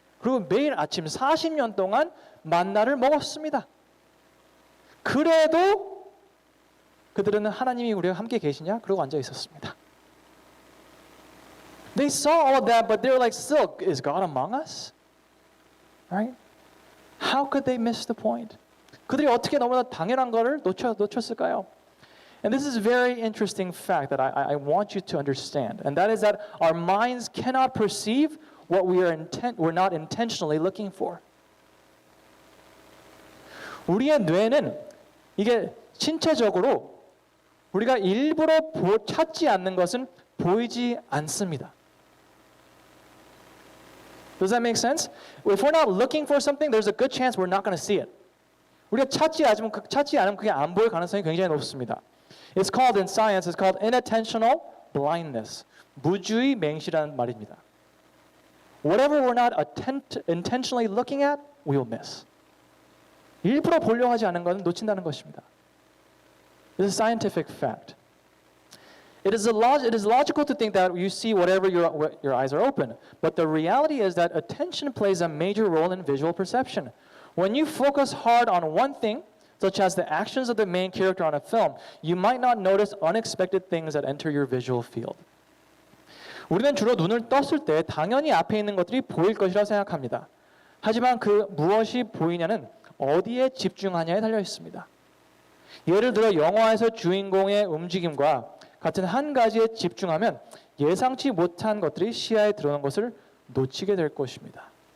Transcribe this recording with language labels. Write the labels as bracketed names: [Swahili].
[Korean] 그리고 매일 아침 40년 동안 만나를 먹었습니다. 그래도 그들은 하나님이 우리와 함께 계시냐? 그러고 앉아 있었습니다. [English] They saw all of that, but they were like, still, is God among us? Right? How could they miss the point? [Korean] 그들이 어떻게 너무나 당연한 것을 놓쳤을까요? [English] And this is a very interesting fact that I want you to understand. And that is that our minds cannot perceive what we're not intentionally looking for. [Korean] 우리의 뇌는 이게 신체적으로 우리가 일부러 찾지 않는 것은 보이지 않습니다. [English] Does that make sense? If we're not looking for something, there's a good chance we're not going to see it. [Korean] 우리가 찾지 않으면 그게 안 보일 가능성이 굉장히 높습니다. [English] It's called in science, it's called inattentional blindness. [Korean] 무주의 맹시라는 말입니다. [English] Whatever we're not intentionally looking at, we'll miss. [Korean] 일부러 보려고 하지 않은 것은 놓친다는 것입니다. [English] This is a scientific fact. It is logical to think that you see whatever your eyes are open, but the reality is that attention plays a major role in visual perception. When you focus hard on one thing, such as the actions of the main character on a film, you might not notice unexpected things that enter your visual field. [Korean] 우리는 주로 눈을 떴을 때 당연히 앞에 있는 것들이 보일 것이라고 생각합니다. 하지만 그 무엇이 보이냐는 어디에 집중하냐에 달려 있습니다. 예를 들어 영화에서 주인공의 움직임과 같은 한 가지에 집중하면 예상치 못한 것들이 시야에 들어오는 것을 놓치게 될 것입니다.